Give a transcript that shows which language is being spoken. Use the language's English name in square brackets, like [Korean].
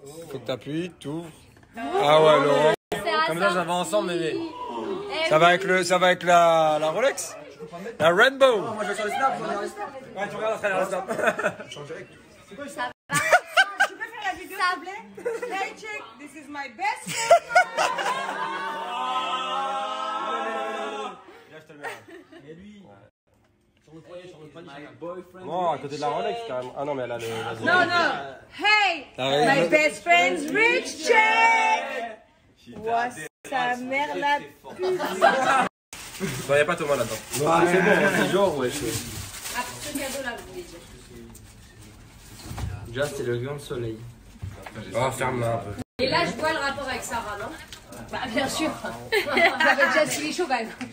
[French] Faut que t'appuies, t'ouvres. Ah ouais, Laurent. Comme ça, ça va ensemble, bébé. Ça va avec la Rolex. La Rainbow. Moi, je vais sur les snaps. Ouais, tu regardes à travers la snap. Tu peux faire la vidéo, s'il te plaît? [English] Hey, check, this is my best friend. [French] Et lui. Sur le panier, non, à côté de la Rolex, carrément. Ah non, mais elle a le. Non, non. [English] Hey, my best friend's rich check. [French] Ouah, sa mère la pute. Non, y'a pas Thomas là-dedans. Ah, c'est bon, c'est genre, ouais. Ah, ce cadeau-là, vous voulez dire. Déjà, c'est le grand soleil. Oh, ferme-la un peu. Et là, je vois le rapport avec Sarah, non? Bah, bien sûr. J'avais déjà stylé chaud quand même.